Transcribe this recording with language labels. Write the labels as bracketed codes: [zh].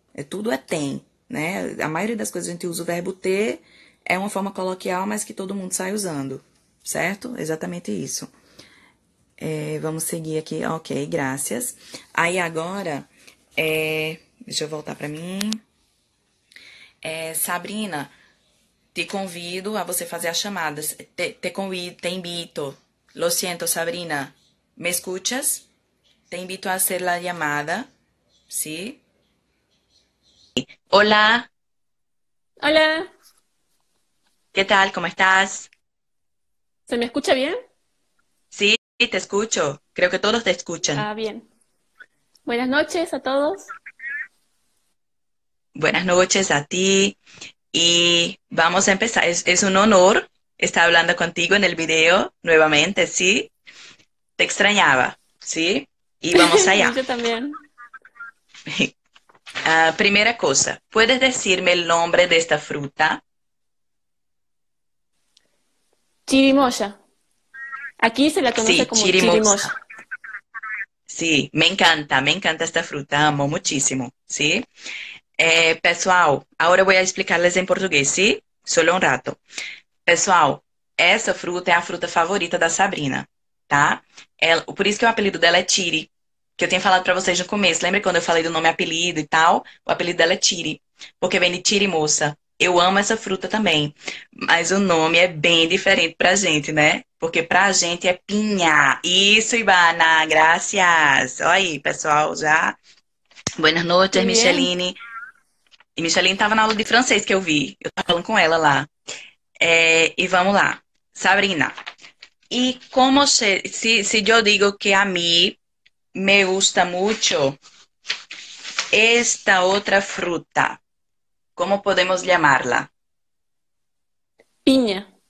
[pt] Tudo é tem, né? A maioria das coisas a gente usa o verbo ter, é uma forma coloquial, mas que todo mundo sai usando, certo? Exatamente isso. Vamos seguir aqui, ok, graças. Aí agora, deixa eu voltar pra mim. Sabrina, te convido a você fazer as chamadas. Te convido, [es] te invito. Lo siento, Sabrina. ¿Me escuchas? Te invito a hacer la llamada. ¿Sí? Hola, Hola, ¿qué tal? ¿Cómo estás? ¿se me escucha bien? Sí, te escucho. Creo que todos te escuchan. Ah, bien. Buenas noches a todos. Buenas noches a ti y vamos a empezar. Es un honor estar hablando contigo en el video nuevamente, ¿sí? Te extrañaba, ¿sí? Y vamos allá. Yo también. Primera cosa, ¿puedes decirme el nombre de esta fruta? Chirimoya. Aquí se la conoce Sí, como chirimosa. chirimoya. Sí, me encanta esta fruta, amo muchísimo, ¿sí? [pt] Pessoal, agora eu vou explicar-les em português, ¿sí? Solo um rato. Pessoal, essa fruta é a fruta favorita da Sabrina, tá? Por isso que o apelido dela é Tiri, que eu tinha falado pra vocês no começo. Lembra quando eu falei do nome apelido e tal? O apelido dela é Tiri, porque vem de Tiri moça. Eu amo essa fruta também, mas o nome é bem diferente pra gente, né? Porque pra gente é pinha. Isso, Ivana, graças. Olha aí, pessoal, já. [es] Buenas noches, Muy bien. Micheline. [pt] E Micheline tava na aula de francês que eu vi. Eu tava falando com ela lá. E vamos lá. [es] Sabrina, ¿y cómo si yo digo que a mí me gusta mucho esta otra fruta? ¿Cómo podemos llamarla? Piña.